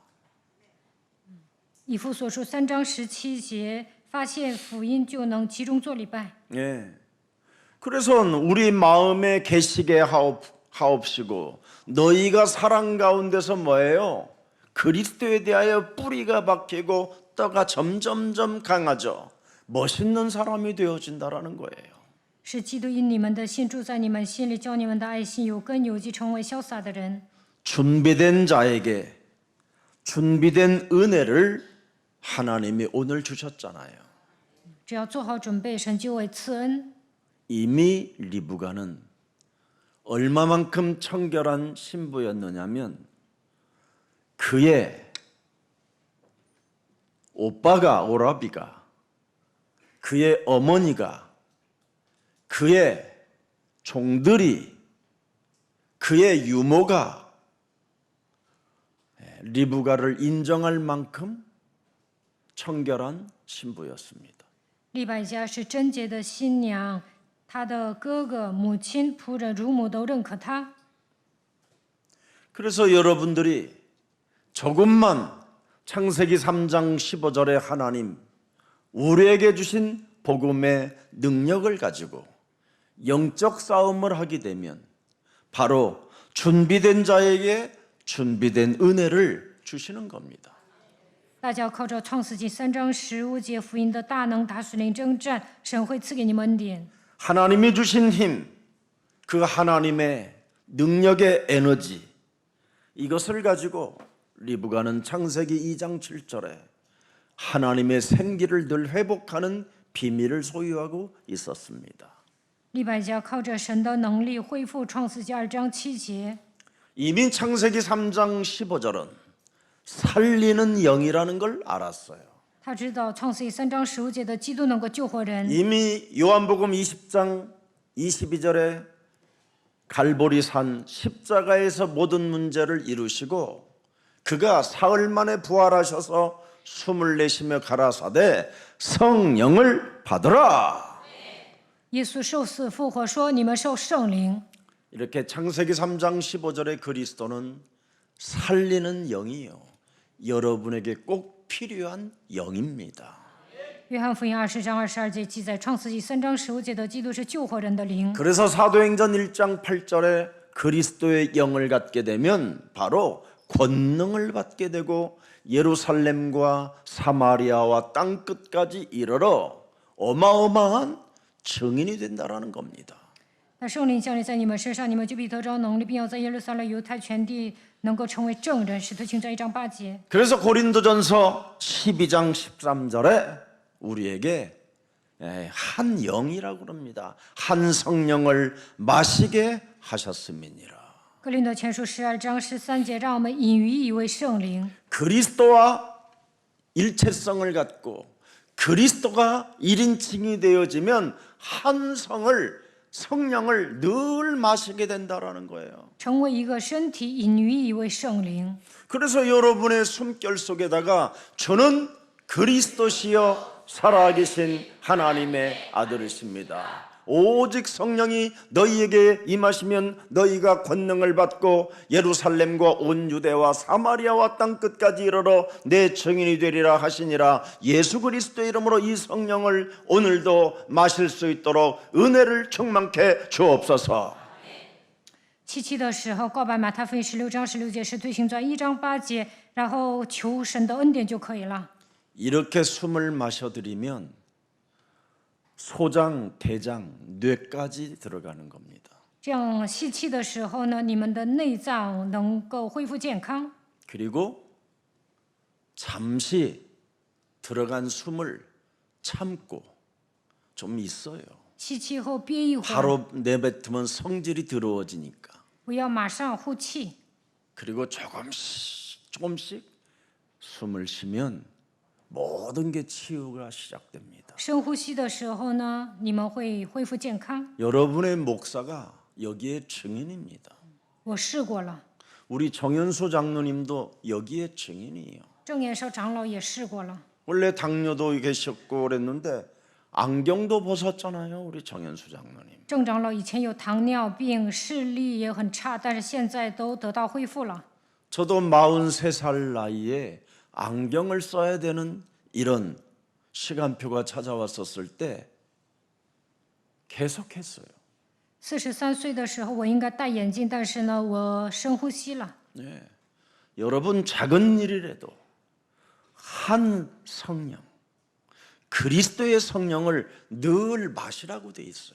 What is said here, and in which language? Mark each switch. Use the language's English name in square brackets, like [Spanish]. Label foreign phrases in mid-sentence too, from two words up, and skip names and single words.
[Chinese] 以弗所书3章17节，发现福音就能集中做礼拜。 [Korean] 예. 그래서 우리 마음에 계시게 하옵 하옵시고 너희가 사랑 가운데서 뭐예요? 그리스도에 대하여 뿌리가 박히고 떠가 점점점 강하죠. 멋있는 사람이 되어진다라는 거예요. [Chinese] 是基督因你们的信住在你们心里，叫你们的爱心有根有基，成为潇洒的人。 [Korean] 준비된 자에게 준비된 은혜를 하나님이 오늘 주셨잖아요. [Chinese] 只要做好准备，神就会赐恩。 [Korean] 이미 리브가는 얼마만큼 청결한 신부였느냐면 그의 오빠가 오라비가 그의 어머니가 그의 종들이 그의 유모가 리브가를 인정할 만큼 청결한 신부였습니다. [Chinese] 利百加是贞洁的新娘，她的哥哥、母亲、仆人、乳母都认可她。 [Korean] 그래서 여러분들이 조금만 창세기 3장 15절에 하나님 우리에게 주신 복음의 능력을 가지고 영적 싸움을 하게 되면 바로 준비된 자에게 준비된 은혜를 주시는 겁니다. [Chinese] 大家靠着创世纪3章15节福音的大能打属灵征战，神会赐给你们恩典。 [Korean] 하나님이 주신 힘, 그 하나님의 능력의 에너지 이것을 가지고 리브가는 창세기 2장 7절에 하나님의 생기를 늘 회복하는 비밀을 소유하고 있었습니다. [Chinese] 利百加靠着神的能力恢复创世纪2章7节。 [Korean] 이미 창세기 3장 15절은 살리는 영이라는 걸 알았어요. [Chinese] 他知道创世纪3章15节的基督能够救活人。 [Korean] 이미 요한복음 20장 22절에 갈보리산 십자가에서 모든 문제를 이루시고 그가 사흘 만에 부활하셔서 숨을 내쉬며 가라사대 성령을 받으라. [Chinese] 耶稣受死复活说：“你们受圣灵。” [Korean] 이렇게 창세기 3장 15절의 그리스도는 살리는 영이요. 여러분에게 꼭 필요한 영입니다. [Chinese] 约翰福音20章22节记载，创世纪3章15节的基督是救活人的灵。 [Korean] 그래서 사도행전 1장 8절에 그리스도의 영을 갖게 되면 바로 권능을 받게 되고 예루살렘과 사마리아와 땅 끝까지 이르러 어마어마한 증인이 된다라는 겁니다. [Chinese] 那圣灵降临在你们身上，你们就必得着能力，并要在耶路撒冷、犹太全地能够成为证人。使徒行传1章8节。 [Korean] 그래서 고린도전서 12장 13절에 우리에게 한 영이라고 그럽니다. 한 성령을 마시게 하셨음이니라. [Chinese] 哥林多前书12章13节，让我们饮于一位圣灵。 [Korean] 그리스도와 일체성을 갖고 그리스도가 1인칭이 되어지면 한 성령을 늘 마시게 된다라는 거예요. [Chinese] 成为一个身体，饮于一位圣灵。 [Korean] 그래서 여러분의 숨결 속에다가 저는 그리스도시여 살아계신 하나님의 아들이십니다. 오직 성령이 너희에게 임하시면 너희가 권능을 받고 예루살렘과 온 유대와 사마리아와 땅 끝까지 이르러 내 증인이 되리라 하시니라. 예수 그리스도의 이름으로 이 성령을 오늘도 마실 수 있도록 은혜를 충만케 주옵소서. [Chinese] 7 的时候，告白马太福音16章16节，使徒行传1章8节，然后求神的恩典就可以了。 [Korean] 이렇게 숨을 마셔들이면 소장, 대장, 뇌까지 들어가는 겁니다. [Chinese] 这样吸气的时候呢，你们的内脏能够恢复健康。 [Korean] 그리고 잠시 들어간 숨을 참고 좀 있어요. [Chinese] 吸气后憋一会儿， [Korean] 바로 내뱉으면 성질이 더러워지니까. [Chinese] 不要马上呼气。 [Korean] 그리고 조금씩 숨을 쉬면 모든 게 치유가 시작됩니다. [Chinese] 深呼吸的时候呢，你们会恢复健康。 [Korean] 여러분의 목사가 여기에 증인입니다. [Chinese] 我试过了， [Korean] 우리 정현수 장로님도 여기에 증인이에요. [Chinese] 郑延寿长老也试过了。 [Korean] 원래 당뇨도 계셨고 그랬는데 안경도 벗었잖아요. 우리 정현수 장로님. [Chinese] 郑长老以前有糖尿病，视力也很差，但是现在都得到恢复了。 [Korean] 저도 43살 나이에 안경을 써야 되는 이런 시간표가 찾아왔었을 때 계속했어요. [Chinese] 43岁的时候，我应该戴眼镜，但是呢，我深呼吸了。 [Korean] 여러분 작은 일이라도 한 성령, 그리스도의 성령을 늘 마시라고 돼 있어요.